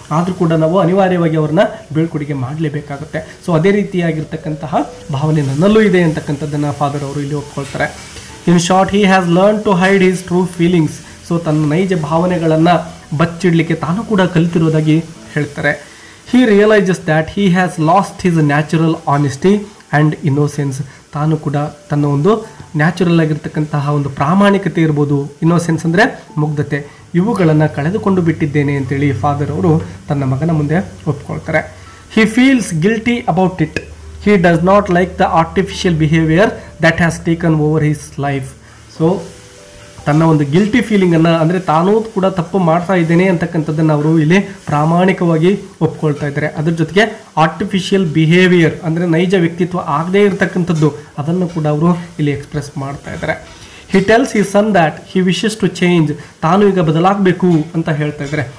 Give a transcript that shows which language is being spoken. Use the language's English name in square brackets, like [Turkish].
[Kannada] ಆದರೂ ಕೂಡ ನಾವು ಅನಿವಾರ್ಯವಾಗಿ ಅವ್ರನ್ನ ಬೀಳ್ಕೊಡುಗೆ ಮಾಡಲೇಬೇಕಾಗುತ್ತೆ. ಸೊ ಅದೇ ರೀತಿಯಾಗಿರ್ತಕ್ಕಂತಹ ಭಾವನೆ ನನ್ನಲ್ಲೂ ಇದೆ ಅಂತಕ್ಕಂಥದ್ದನ್ನು ಫಾದರ್ ಅವರು ಇಲ್ಲಿ ಒಪ್ಕೊಳ್ತಾರೆ. [English] In short, he has learn to hide his true feelings. [Kannada] So ತನ್ನ ನೈಜ ಭಾವನೆಗಳನ್ನು ಬಚ್ಚಿಡಲಿಕ್ಕೆ ತಾನು ಕೂಡ ಕಲಿತಿರೋದಾಗಿ ಹೇಳ್ತಾರೆ. [English] He realizes that he has lost his natural honesty and innocence. [Kannada] ತಾನು ಕೂಡ ತನ್ನ ಒಂದು ನ್ಯಾಚುರಲ್ ಆಗಿರ್ತಕ್ಕಂತಹ ಒಂದು ಪ್ರಾಮಾಣಿಕತೆ ಇರ್ಬೋದು, ಇನ್ನೋಸೆನ್ಸ್ ಅಂದರೆ ಮುಗ್ಧತೆ, ಇವುಗಳನ್ನು ಕಳೆದುಕೊಂಡು ಬಿಟ್ಟಿದ್ದೇನೆ ಅಂತೇಳಿ ಫಾದರ್ ಅವರು ತನ್ನ ಮಗನ ಮುಂದೆ ಒಪ್ಕೊಳ್ತಾರೆ. [English] He feels guilty about it. He does not like the artificial behavior that has taken over his life. [Kannada] So ತನ್ನ ಒಂದು ಗಿಲ್ಟಿ ಫೀಲಿಂಗನ್ನು, ಅಂದರೆ ತಾನೂ ಕೂಡ ತಪ್ಪು ಮಾಡ್ತಾ ಇದ್ದೇನೆ ಅಂತಕ್ಕಂಥದ್ದನ್ನು ಅವರು ಇಲ್ಲಿ ಪ್ರಾಮಾಣಿಕವಾಗಿ ಒಪ್ಕೊಳ್ತಾ ಇದ್ದಾರೆ. ಅದ್ರ ಜೊತೆಗೆ ಆರ್ಟಿಫಿಷಿಯಲ್ ಬಿಹೇವಿಯರ್ ಅಂದರೆ ನೈಜ ವ್ಯಕ್ತಿತ್ವ ಆಗದೇ ಇರತಕ್ಕಂಥದ್ದು, ಅದನ್ನು ಕೂಡ ಅವರು ಇಲ್ಲಿ ಎಕ್ಸ್ಪ್ರೆಸ್ ಮಾಡ್ತಾ ಇದ್ದಾರೆ. [English] He tells his son that he wishes to change. [Kannada] ತಾನು ಈಗ ಬದಲಾಗಬೇಕು ಅಂತ ಹೇಳ್ತಾ ಇದ್ದಾರೆ.